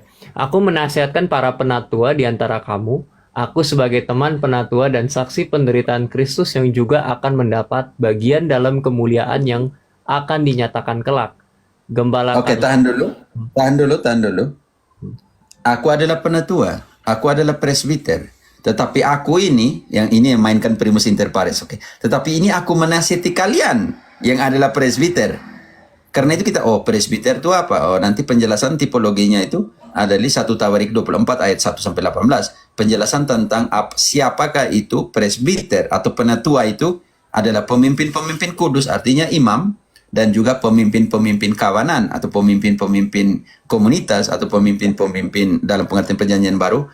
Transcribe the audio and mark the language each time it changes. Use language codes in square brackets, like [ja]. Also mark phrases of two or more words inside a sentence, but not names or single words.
[id] Aku menasihatkan para penatua di antara kamu, aku sebagai teman penatua dan saksi penderitaan Kristus yang juga akan mendapat bagian dalam kemuliaan yang akan dinyatakan kelak. Gembalakan. Oke, tahan dulu. Aku adalah penatua, aku adalah presbiter. Tetapi aku ini yang mainkan [la] primus inter pares, [id] oke. Tetapi ini aku menasihati kalian yang adalah presbiter. Karena itu kita, presbiter itu apa? Nanti penjelasan tipologinya itu ada di 1 Tawarik 24 ayat 1 sampai 18. Penjelasan tentang siapakah itu presbiter atau penatua itu adalah pemimpin-pemimpin kudus, artinya imam, dan juga pemimpin-pemimpin kawanan atau pemimpin-pemimpin komunitas atau pemimpin-pemimpin dalam pengertian perjanjian baru.